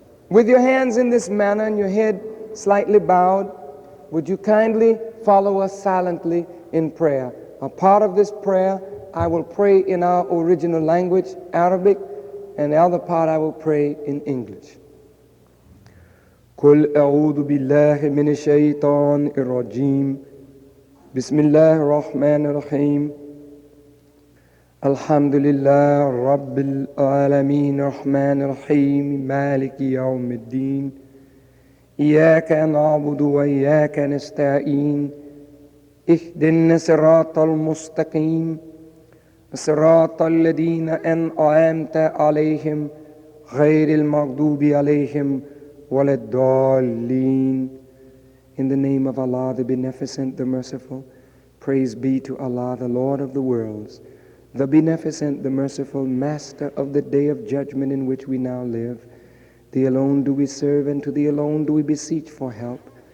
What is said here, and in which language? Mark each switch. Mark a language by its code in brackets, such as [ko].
[en] With your hands in this manner and your head slightly bowed, would you kindly follow us silently in prayer? A part of this prayer, I will pray in our original language, Arabic, and the other part I will pray in English. [ar] قل أعوذ بالله من الشيطان الرجيم بسم الله الرحمن الرحيم الحمد لله رب العالمين الرحمن الرحيم مالك يوم الدين إياك نعبد وإياك نستعين اهدنا الصراط المستقيم صراط الذين أنعمت عليهم غير المغضوب عليهم ولا الضالين. [en] In the name of Allah, the Beneficent, the Merciful, praise be to Allah, the Lord of the worlds, the Beneficent, the Merciful, Master of the day of judgment in which we now live. Thee alone do we serve, and to Thee alone do we beseech for help.